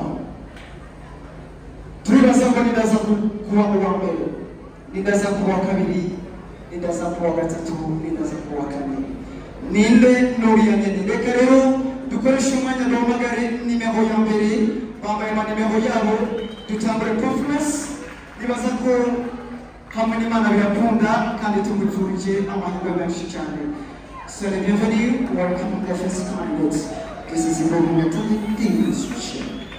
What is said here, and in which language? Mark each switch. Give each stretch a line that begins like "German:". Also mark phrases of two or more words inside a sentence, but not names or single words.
Rundi: Turibaza ko nidaza kuba uwa mbere, nidaza kuba kabiri, nidaza kuba gatatu, nidaza kuba kane. Ninde nuriya nyene. Reka rero dukoresha umwanya duhamagare nimero ya mbere. Bambaye amanimero yabo dutangure performance. Nibaza ko hamwe n'Imana birakunda kandi tumwifurije amahirwe menshi cyane.
French: Soyez bienvenus,
English: welcome to the first time. This is Ibrahim Yatani, English.